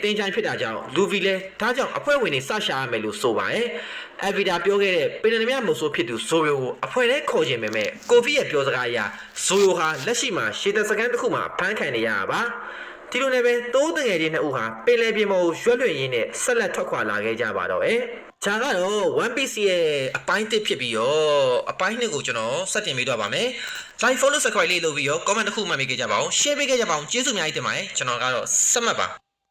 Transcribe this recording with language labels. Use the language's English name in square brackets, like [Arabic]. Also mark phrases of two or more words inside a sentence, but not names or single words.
[Burmese] တင်းချိုင်းဖြစ်တာကြောင့်လူဗီလည်းဒါကြောင့်အဖွဲ့ဝင်တွေစရှာရမယ်လို့ဆိုပါတယ်။ Avida ပြောခဲ့တဲ့ပင်လယ်ပြင်မုတ်ဆိုးဖြစ်သူဇိုယိုကိုအဖွဲ့ထဲခေါ်ခြင်းပဲမဲ့ကိုဗီရဲ့ပြောစကားအရဇိုယိုဟာလက်ရှိမှာရှေတစကန်တစ်ခုမှာဖမ်းခံနေရတာပါ။ဒီလိုနဲ့ပဲတိုးတငယ်ချင်းနှစ်ဦးဟာပင်လယ်ပြင်ပေါ်ကိုရွှက်လွှင့်ရင်းနဲ့ဆက်လက်ထွက်ခွာလာခဲ့ကြပါတော့။ဂျာကတော့ One Piece ရဲ့အပိုင်း1ဖြစ်ပြီးတော့အပိုင်း2ကိုကျွန်တော်စတင်ပေးတော့ပါမယ်။ [English] Like follow subscribe [Burmese] လေးလုပ်ပြီးတော့ comment တစ်ခုမှပေးခဲ့ကြပါဦး။ share ပေးခဲ့ကြပါဦး။ကျေးဇူးအများကြီးတင်ပါတယ်။ကျွန်တော်ကတော့စမှတ်ပါ